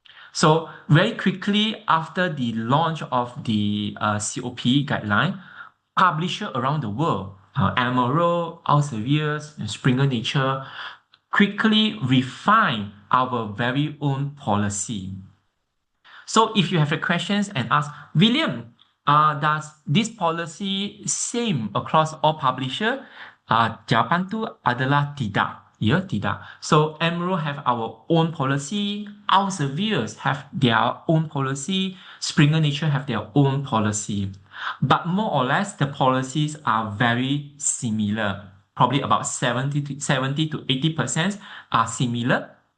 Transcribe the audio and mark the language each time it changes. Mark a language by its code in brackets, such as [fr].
[en] So very quickly after the launch of the COPE guideline, publishers around the world, Emerald, Elsevier, and Springer Nature, quickly refine our very own policy. So if you have a questions and ask, William, does this policy same across all publishers? [ms] Jawapan tu adalah tidak. Ya, tidak. [en] So Emerald have our own policy, Elsevier have their own policy, Springer Nature have their own policy. But more or less, the policies are very similar. Probably about 70 to 80% are similar.